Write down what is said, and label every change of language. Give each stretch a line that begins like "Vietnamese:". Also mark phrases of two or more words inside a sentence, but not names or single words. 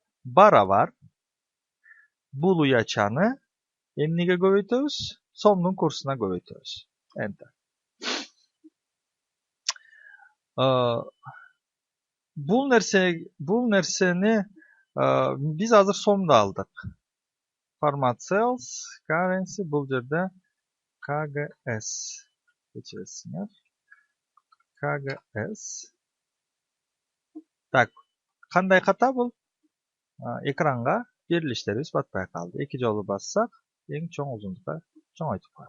Kyrgyz: Барабар бул уячаны эмнеге көбөйтөбүз? Сомдун курсуна көбөйтөбүз. Enter. Бул нерсени биз азыр сомду алдык.
English: Format cells, currency,
Kyrgyz: бул жерде KGS. Кечиресиңер. KGS. Так, кандай ката бул? Экранга берилиштерибиз батпай калды. 2 жолу бассак, эң чоң узундукка чоңойтуп коет.